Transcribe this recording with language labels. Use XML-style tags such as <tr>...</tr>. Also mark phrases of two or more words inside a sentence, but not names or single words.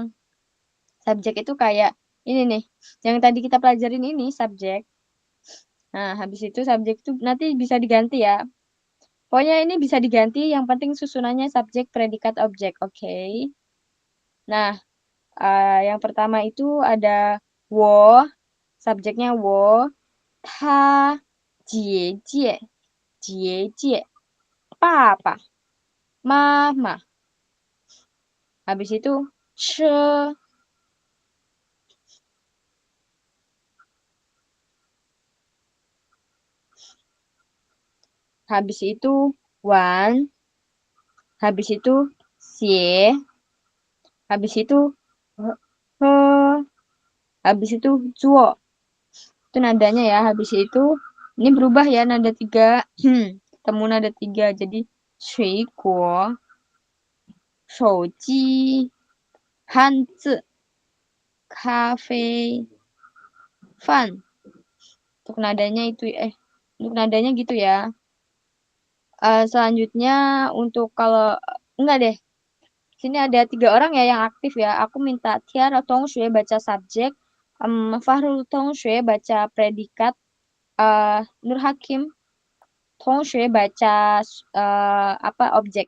<id>Subjek itu kayak ini nih. Yang tadi kita pelajarin ini subjek. Nah, habis itu subjek itu nanti bisa diganti ya. Pokoknya ini bisa diganti, yang penting susunannya subjek, predikat, objek. Oke. Nah, yang pertama itu ada wo, subjeknya wo,</id> <zh>ta, jie, jie, jie, jie, papa, mama.</zh> <id>Habis itu she, habis itu wan, habis itu xie, habis itu he, habis itu zuo. Itu nadanya ya. Habis itu ini berubah ya nada 3. Ketemu nada 3. Jadi</id> <zh>水果, 手机, 汉字, 咖啡, Fun.</zh> <id>Untuk nadanya itu untuk nadanya gitu ya. Selanjutnya untuk kalau enggak deh. Sini ada 3 orang ya yang aktif ya. Aku minta Tiara Tongxue baca subjek, Fahrul Tongxue baca predikat, Nur Hakim Tongxue baca objek.</id>